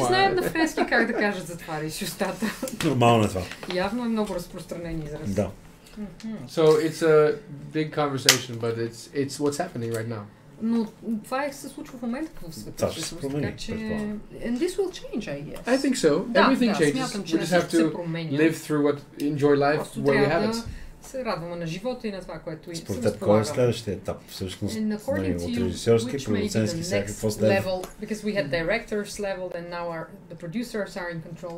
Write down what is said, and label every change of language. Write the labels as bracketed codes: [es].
[bg] знаят на френски как да кажат затваряш устата. Нормално е това. Явно е много разпространен израз. Да. [en] So it's a big conversation, but it's what's happening right now. [bg] Но това се случва в момента в света. Това ще се промени. [en] And this will change, I guess. I think so. Everything changes. We just have to live through enjoy life where we have it. [bg] Се радваме на живота и на това, което според теб, кой е следващия етап всъщност? От режисьорски, продуцентски, всякакво следва? [en] Because we had directors level and now the producers are in control.